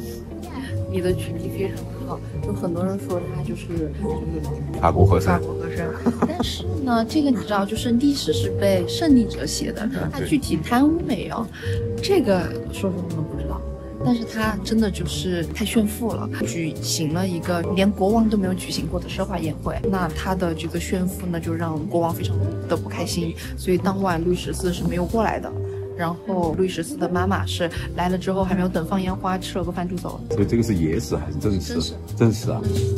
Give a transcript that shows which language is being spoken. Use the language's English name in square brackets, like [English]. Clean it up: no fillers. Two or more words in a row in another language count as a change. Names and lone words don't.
[Chinese] 你的舉例非常好，有很多人說他就是法國和珅。但是呢，這個你知道，就是歷史是被勝利者寫的，他具體貪污沒有，這個說我們不知道。但是他真的就是太炫富了，舉行了一個連國王都沒有舉行過的奢華宴會。那他的這個炫富呢，就讓國王非常的不開心，所以當晚路易14是沒有過來的。然後路易14的媽媽是來了之後，還沒有等放煙花，吃了個飯就走了。所以這個是野史還是正史？正史啊。